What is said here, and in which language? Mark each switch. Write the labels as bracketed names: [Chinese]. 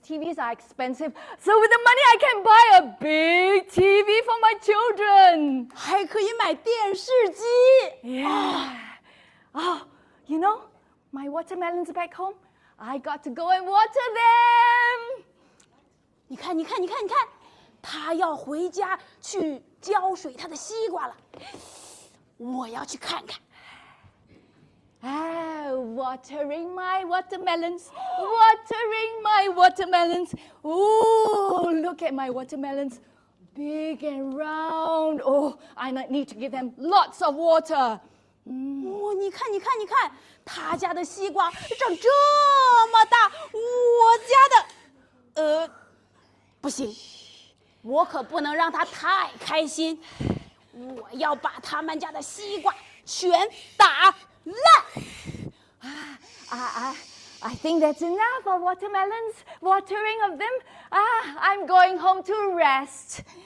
[English] TVs are expensive. So with the money, I can buy a big TV for my children. [Chinese] 还可以买电视机。 [English] Yeah. My watermelons back home, I got to go and water them. [Chinese] 你看，他要回家去浇水他的西瓜了。我要去看看。 [English] Watering my watermelons, watering my watermelons. Oh, look at my watermelons, big and round. I need to give them lots of water. [Chinese] 你看，他家的西瓜长这么大，我家的，不行，我可不能让他太开心，我要把他们家的西瓜全打烂。 [English] I think that's enough of watermelons, watering of them. I'm going home to rest.